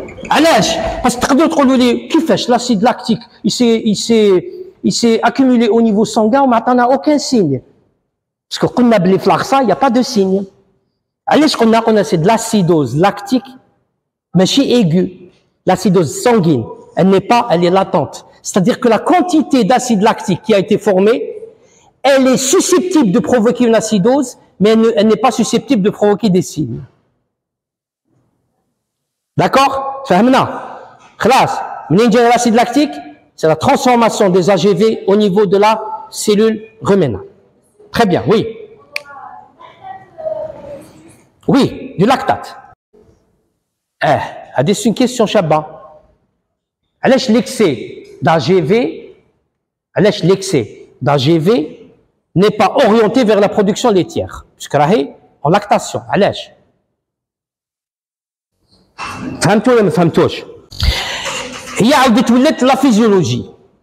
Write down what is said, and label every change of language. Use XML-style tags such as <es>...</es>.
<ar>علاش</ar> <fr>parce que</fr> <ar>تقدروا تقولوا لي كيفاش</ar> <fr>l'acide lactique il s'est accumulé au niveau sanguin</fr> <ar>وما عطانا</ar> <fr>aucun signe parce que</fr> <ar>قلنا بلي في العصا</ar> <fr>il y a pas de signe</fr> <ar>علاش قلنا</ar> <fr>c'est de l'acidose lactique ماشي aiguë l'acidose sanguine elle est latente, c'est-à-dire que la quantité d'acide lactique qui a été formée elle est susceptible de provoquer une acidose mais elle n'est pas susceptible de provoquer des signes. D'accord?</fr> <ar>فهمنا؟ خلاص منين جاي</ar> <fr>l'acide lactique? C'est la transformation des AGV au niveau de la cellule ruménale. Très bien, oui. Oui, du lactate. C'est une question</fr> <ar>شابة. علاش</ar> <fr>l'excès d'AGV n'est pas orienté vers la production laitière puisque</fr> <ar>راهي</ar> <fr>en lactation.</fr> <ar>علاش؟ فهمتوا ولا ما فهمتوش؟ هي عاودت ولات لا فيزيولوجي.</ar>